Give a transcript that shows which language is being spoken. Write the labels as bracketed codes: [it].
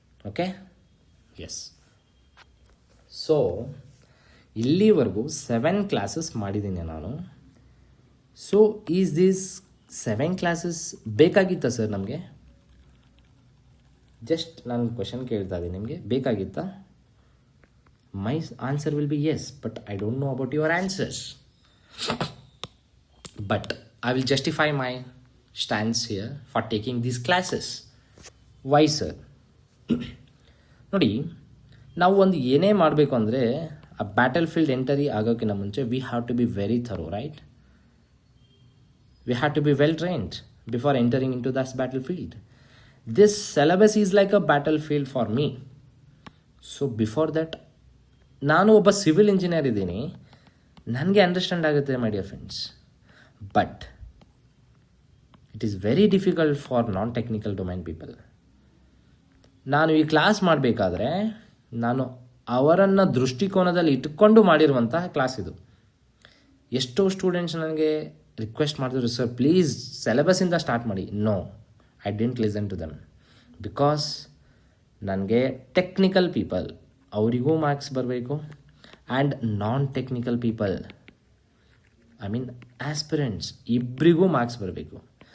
[kn] Okay, S. So ಇಲ್ಲಿವರೆಗೂ 7 classes ಮಾಡಿದ್ದೀನಿ ನಾನು. So is this 7 classes ಬೇಕಾಗಿತ್ತಾ sir ನಮಗೆ? ಜಸ್ಟ್ ನಾನು ಕ್ವಶನ್ ಕೇಳ್ತಾ ಇದ್ದೀನಿ, ನಿಮಗೆ ಬೇಕಾಗಿತ್ತಾ? [en] My answer will be yes, but I don't know about your answers. But I will justify my stance here for taking these classes. Why, sir? [kn] ನೋಡಿ, ನಾವು ಒಂದು ಏನೇ ಮಾಡಬೇಕು ಅಂದರೆ ಆ ಬ್ಯಾಟಲ್ ಫೀಲ್ಡ್ ಎಂಟರಿ ಆಗೋಕ್ಕಿಂತ ಮುಂಚೆ [en] We have to be very thorough, right? We have to be well trained before entering into this battle field. This syllabus is like a battle field for me. So before that, [kn] ನಾನು ಒಬ್ಬ civil engineer ಇದ್ದೀನಿ, ನನಗೆ understand ಆಗುತ್ತೆ [en] My dear friends. But it is very difficult for non-technical domain people. [kn] ನಾನು ಈ class ಮಾಡಬೇಕಾದ್ರೆ ನಾನು ಅವರನ್ನು ದೃಷ್ಟಿಕೋನದಲ್ಲಿ ಇಟ್ಕೊಂಡು ಮಾಡಿರುವಂತಹ ಕ್ಲಾಸ್ ಇದು. ಎಷ್ಟೋ ಸ್ಟೂಡೆಂಟ್ಸ್ ನನಗೆ ರಿಕ್ವೆಸ್ಟ್ ಮಾಡಿದ್ರು, ಸರ್ ಪ್ಲೀಸ್ ಸಿಲೆಬಸ್ಸಿಂದ ಸ್ಟಾರ್ಟ್ ಮಾಡಿ. [en] No, I didn't listen to them. [kn] Because ನನಗೆ ಟೆಕ್ನಿಕಲ್ ಪೀಪಲ್ ಅವರಿಗೂ ಮಾರ್ಕ್ಸ್ ಬರಬೇಕು, and non technical people I mean aspirants ಇಬ್ಬರಿಗೂ ಮಾರ್ಕ್ಸ್ ಬರಬೇಕು.